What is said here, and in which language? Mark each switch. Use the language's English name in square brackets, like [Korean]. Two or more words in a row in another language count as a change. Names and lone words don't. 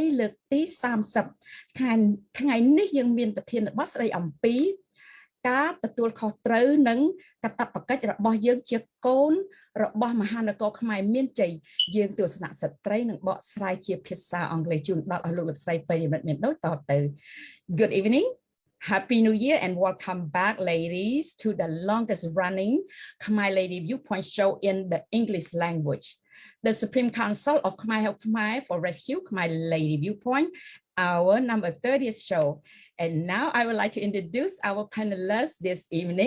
[Khmer] លើកទី30ថ្ងៃនេះយើងមានប្រធានបទស្ដីអំពីការទទួលខុសត្រូវនិងកាតព្វកិច្ចរបស់យើងជា កូនរបស់មហានគរខ្មែរមានជ័យយើងទស្សនៈស្ត្រីនឹងបកស្រាយជាភាសាអង់គ្លេសជូនដល់អស់លោកលោកស្រីប្រិយមិត្តមានដូចតទៅ [English] Good evening Happy New Year and welcome back ladies to the longest running Khmer Lady Viewpoint show in the English language The Supreme Council of Khmer Help Khmer for Rescue Khmer Lady Viewpoint our number 30th show And now I would like to introduce our panelists this evening.